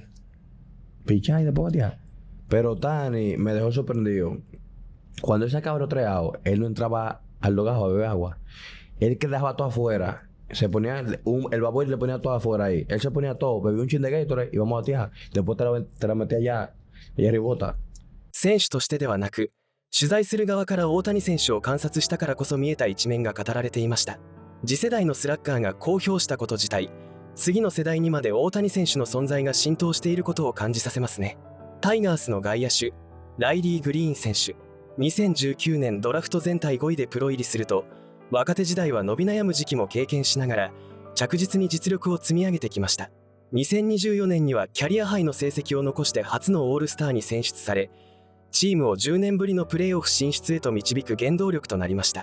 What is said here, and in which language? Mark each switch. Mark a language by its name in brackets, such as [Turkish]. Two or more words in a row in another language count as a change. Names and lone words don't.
[Spanish] Pichar y después batear. Pero Ohtani me dejó sorprendido. Cuando él sacaba los 3 outs, él no entraba al logajo a beber agua. Él que dejaba todo afuera se ponía el vapor y le ponía todo afuera ahí. Él se ponía todo, bebía un chin de Gatorade y vamos a batear. Después te la metía allá, ella rebota. [Japanese] 選手としてではなく、取材する側から大谷選手を観察したからこそ見えた一面が語られていました。次世代のスラッガーが公表したこと自体、次の世代にまで大谷選手の存在が浸透していることを感じさせますね。タイガースの外野手、ライリー・グリーン選手。2019年ドラフト全体5位でプロ入りすると、若手時代は伸び悩む時期も経験しながら着実に実力を積み上げてきました。2024年にはキャリアハイの成績を残して初のオールスターに選出され、チームを10年ぶりのプレーオフ進出へと導く原動力となりました。